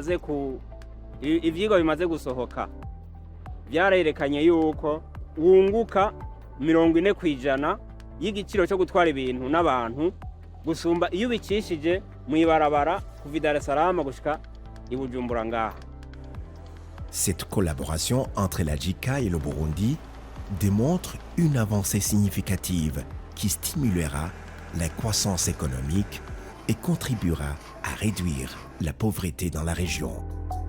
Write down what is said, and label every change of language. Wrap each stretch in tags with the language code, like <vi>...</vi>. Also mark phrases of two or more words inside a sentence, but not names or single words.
<rn>bimaze gusohoka byarerekanye yuko wunguka 40% y'igiciro cyo gutwara ibintu n'abantu gusumba iyo ubicishije mu ibarabara kuva Dar es Salaam gushika i Bujumbura ngaha.</rn> <fr>Cette collaboration entre la JICA et le Burundi démontre une avancée significative qui stimulera la croissance économique et contribuera à réduire la pauvreté dans la région.</fr>